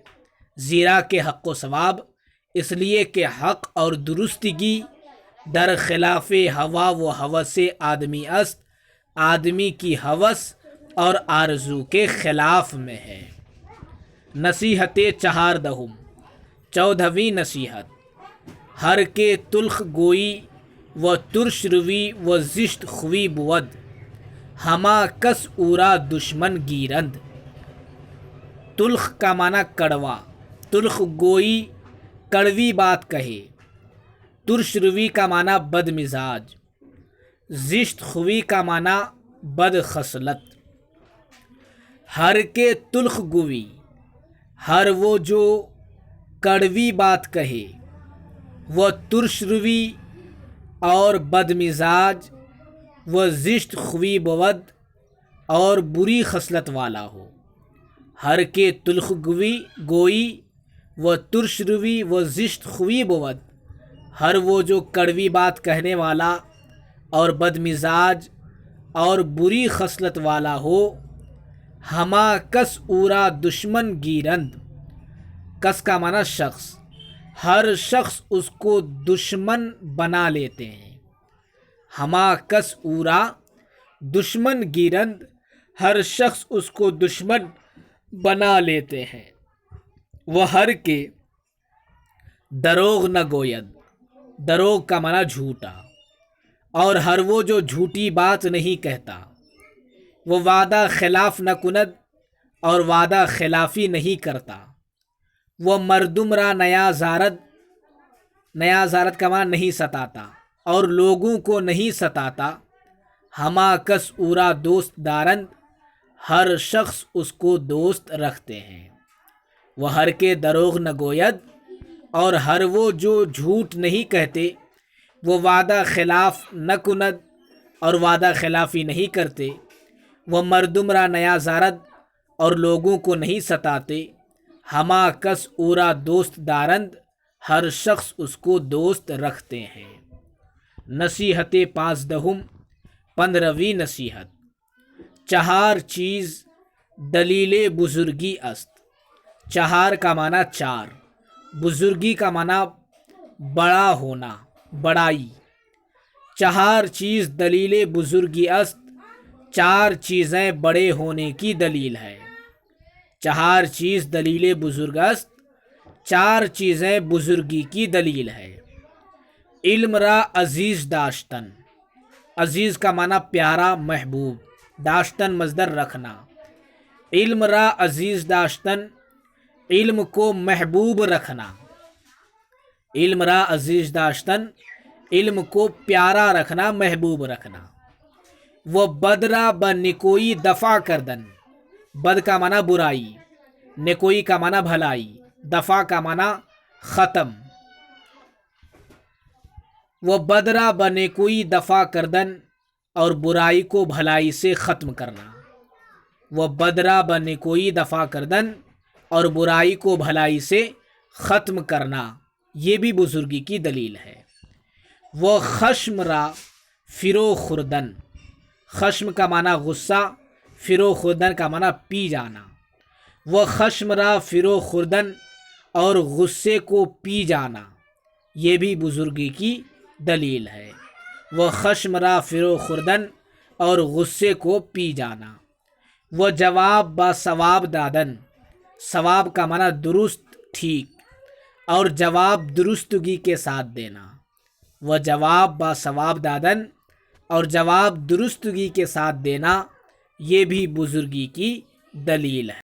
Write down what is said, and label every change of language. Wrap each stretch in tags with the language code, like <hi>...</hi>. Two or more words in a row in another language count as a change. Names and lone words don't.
<fa>زیرا کے حق و ثواب،</fa> <ur>اس لیے کہ حق اور درستگی</ur> <fa>در خلاف ہوا و ہوس آدمی است،</fa> <ur>آدمی کی ہوس اور آرزو کے خلاف میں ہے۔ نصیحت 14، 14ویں نصیحت۔</ur> <fa>ہر کے تلخ گوئی و ترش روی و زشت خوی بود، ہما کس اورا دشمن گیرند۔</fa> <ur>تلخ کا معنی کڑوا،</ur> <fa>تلخ گوئی</fa> <ur>کڑوی بات کہے،</ur> <fa>ترش روی</fa> <ur>کا معنی بد مزاج،</ur> <fa>زشت خوی</fa> <ur>کا معنی بد خصلت۔</ur> <fa>ہر کے تلخ گوئی،</fa> <ur>ہر وہ جو کڑوی بات کہے، وہ</ur> <fa>ترش روی</fa> <ur>اور بد مزاج، وہ</ur> <fa>زشت خوی بود</fa> <ur>اور بری خصلت والا ہو۔</ur> <fa>ہر کے تلخ گوئی وہ ترش روی وہ زشت خوی بود،</fa> <ur>ہر وہ جو کڑوی بات کہنے والا اور بد مزاج اور بری خصلت والا ہو۔</ur> <fa>ہما کس اورا دشمن گیرند،</fa> <ur>کس کا معنی شخص، ہر شخص اس کو دشمن بنا لیتے ہیں۔</ur> <fa>ہما کس اورا دشمن گیرند،</fa> <ur>ہر شخص اس کو دشمن بنا لیتے ہیں۔</ur> <fa>وہ ہر کے دروغ نہ گوید،</fa> <ur>دروغ کا معنی جھوٹا، اور ہر وہ جو جھوٹی بات نہیں کہتا۔</ur> <fa>وہ وعدہ خلاف نہ کند،</fa> <ur>اور وعدہ خلافی نہیں کرتا۔</ur> <fa>وہ مردم را نیا زارد، نیا زارد</fa> <ur>کا معنی نہیں ستاتا، اور لوگوں کو نہیں ستاتا۔</ur> <fa>ہما کس اورا دوست دارند،</fa> <ur>ہر شخص اس کو دوست رکھتے ہیں۔</ur> <fa>وہ ہر کے دروغ نہ گوید،</fa> <ur>اور ہر وہ جو جھوٹ نہیں کہتے۔</ur> <fa>وہ وعدہ خلاف نہ کند،</fa> <ur>اور وعدہ خلافی نہیں کرتے۔</ur> <fa>وہ مردم را نیا زارد،</fa> <ur>اور لوگوں کو نہیں ستاتے۔</ur> <fa>ہما کس اورا دوست دارند،</fa> <ur>ہر شخص اس کو دوست رکھتے ہیں۔ نصیحت 15، 15ویں نصیحت۔</ur> <fa>چہار چیز دلیل بزرگی است،</fa> <ur>چہار کا معنی چار، بزرگی کا معنی بڑا ہونا، بڑائی۔</ur> <fa>چہار چیز دلیل بزرگی است،</fa> <ur>چار چیزیں بڑے ہونے کی دلیل ہے۔</ur> <fa>چہار چیز دلیل بزرگ است،</fa> <ur>چار چیزیں بزرگی کی دلیل ہے۔</ur> <fa>علم را عزیز داشتن،</fa> <ur>عزیز کا معنی پیارا، محبوب، داشتن مصدر رکھنا۔</ur> <fa>علم را عزیز داشتن،</fa> <ur>علم کو محبوب رکھنا۔</ur> <fa>علم را عزیز داشتن،</fa> <ur>علم کو پیارا رکھنا، محبوب رکھنا۔</ur> <fa>وہ بد را بنکوئی دفع کردن،</fa> <ur>بد کا معنی برائی، نکوئی کا معنی بھلائی، دفع کا معنی ختم۔</ur> <fa>وہ بد را بنکوئی دفع کردن،</fa> <ur>اور برائی کو بھلائی سے ختم کرنا۔</ur> <fa>وہ بد را بنکوئی دفع کردن،</fa> <ur>اور برائی کو بھلائی سے ختم کرنا، یہ بھی بزرگی کی دلیل ہے۔</ur> <fa>وہ خشم را فرو خوردن،</fa> <ur>خشم کا معنی غصہ،</ur> <fa>فرو خوردن</fa> <ur>کا معنی پی جانا۔</ur> <fa>وہ خشم را فرو خوردن،</fa> <ur>اور غصے کو پی جانا، یہ بھی بزرگی کی دلیل ہے۔</ur> <fa>وہ خشم را فرو خوردن،</fa> <ur>اور غصے کو پی جانا۔</ur> <fa>وہ جواب با ثواب دادن،</fa> <ur>ثواب کا معنی درست، ٹھیک، اور جواب درستگی کے ساتھ دینا۔</ur> <fa>وہ جواب با ثواب دادن،</fa> <ur>اور جواب درستگی کے ساتھ دینا، یہ بھی بزرگی کی دلیل ہے۔</ur>